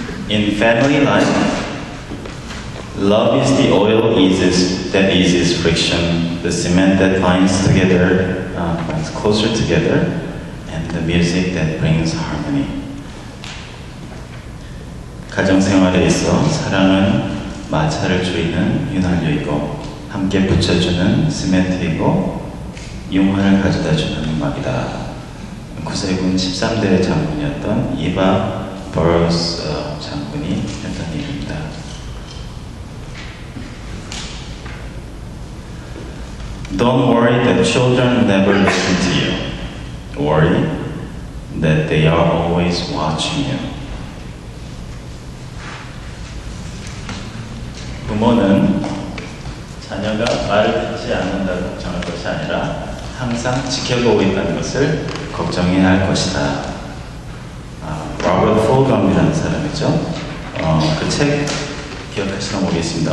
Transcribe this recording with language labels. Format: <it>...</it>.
<en>In family life, love is the oil that eases friction, the cement that binds closer together, and the music that brings harmony.</en> <ko>가정생활에 있어 사랑은 마찰을 조이는 윤활유이고 함께 붙여주는 시멘트이고 융화를 가져다주는 음악이다. 구세군 13대 장군이었던 이바 버러스 장군이 했던 얘기입니다.</ko> <en>Don't worry that children never listen to you. Worry that they are always watching you.</en> <ko>부모는 자녀가 말을 듣지 않는다고 걱정할 것이 아니라 항상 지켜보고 있다는 것을 걱정해야 할 것이다. 로버트 폴감이라는 사람이죠. 그 책 기억하시나 모르겠습니다.</ko>